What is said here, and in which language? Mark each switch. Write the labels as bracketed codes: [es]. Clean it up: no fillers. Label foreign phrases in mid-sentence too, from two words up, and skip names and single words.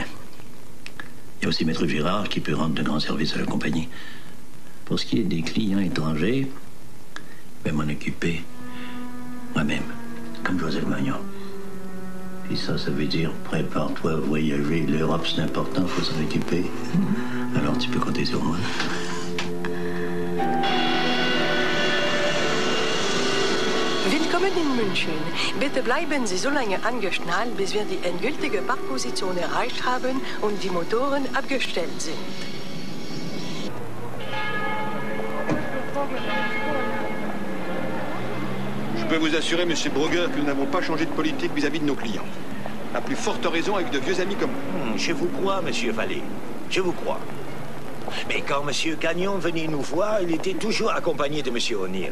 [fr] Il y a aussi Maître Girard qui peut rendre de grands services à la compagnie. Pour ce qui est des clients étrangers, je vais m'en occuper moi-même, comme Joseph Magnon. Puis ça veut dire prépare-toi à voyager. L'Europe, c'est important, faut s'en occuper. Alors tu peux compter sur moi. [de] Willkommen Flughafen in München. Bitte bleiben Sie so lange angeschnallt, bis wir die endgültige Parkposition erreicht haben und die Motoren abgestellt sind. [fr] Je peux vous assurer, Monsieur Brugger, que nous n'avons pas changé de politique vis-à-vis de nos clients. À plus forte raison avec de vieux amis comme vous. Je vous crois, Monsieur Vallée. Je vous crois. Mais quand Monsieur Gagnon venait nous voir, il était toujours accompagné de Monsieur O'Neill.